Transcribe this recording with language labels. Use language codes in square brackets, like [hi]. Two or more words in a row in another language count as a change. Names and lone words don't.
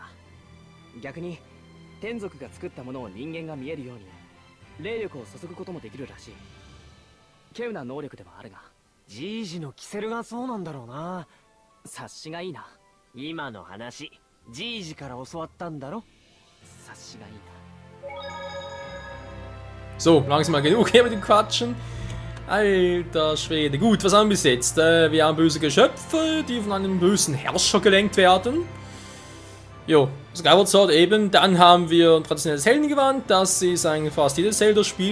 [ja] 逆に天族が作ったものを人間が見えるように霊力を注ぐこともできるらしい。稀有な能力ではあるが。じいじのキセルがそうなんだろうな。察しがいいな。今の話、じいじから教わったんだろ。察しがいいな。 [de] So, langsam mal genug hier mit dem Quatschen. Alter Schwede. Gut, was haben wir bis jetzt? Wir haben böse Geschöpfe, die von einem bösen Herrscher gelenkt werden. Jo, Skyward Sword eben. Dann haben wir ein traditionelles Heldengewand. Das ist eigentlich fast jedes Zelda-Spiel.